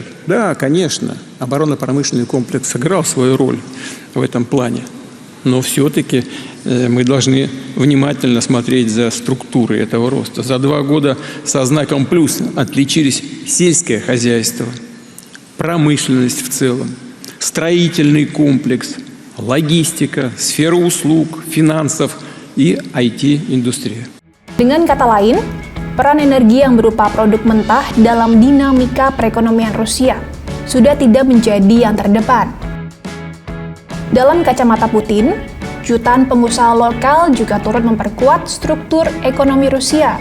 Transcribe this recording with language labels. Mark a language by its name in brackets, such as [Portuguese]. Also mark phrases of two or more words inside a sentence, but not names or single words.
[Russian] Да, конечно, оборонно-промышленный комплекс сыграл свою роль в этом плане, но все-таки мы должны внимательно смотреть за структурой этого роста. За 2 года со знаком плюс отличились сельское хозяйство, промышленность в целом, строительный комплекс, логистика, сфера услуг, финансов и IT-индустрия. [Indonesian] Dengan kata lain, peran energi yang berupa produk mentah dalam dinamika perekonomian Rusia sudah tidak menjadi yang terdepan. Dalam kacamata Putin, jutaan pengusaha lokal juga turut memperkuat struktur ekonomi Rusia.